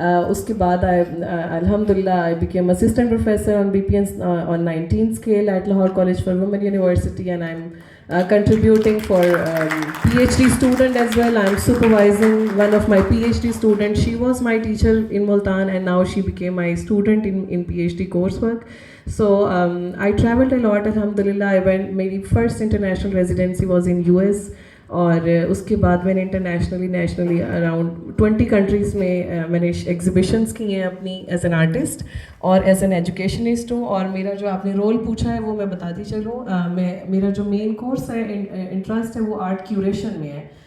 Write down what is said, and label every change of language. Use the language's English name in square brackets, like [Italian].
[Urdu] اس کے بعد [English] الحمدللہ I became assistant professor on B P N on 19 scale at Lahore College for Women University, and I am contributing for PhD student as well. I'm supervising one of my PhD students. She was my teacher in Multan and now she became my student in PhD coursework. So I traveled a lot, alhamdulillah. I went, [Urdu] میری [English] first international residency was in US, [Urdu] اور اس کے بعد میں نے internationally nationally around 20 countries میں میں نے exhibitions کی ہیں اپنی ایز این آرٹسٹ اور ایز این ایجوکیشنسٹ ہوں. اور میرا جو آپ نے رول پوچھا ہے وہ میں بتاتی چلوں. میرا جو مین کورس ہے, انٹرسٹ ہے, وہ آرٹ کیوریشن میں ہے.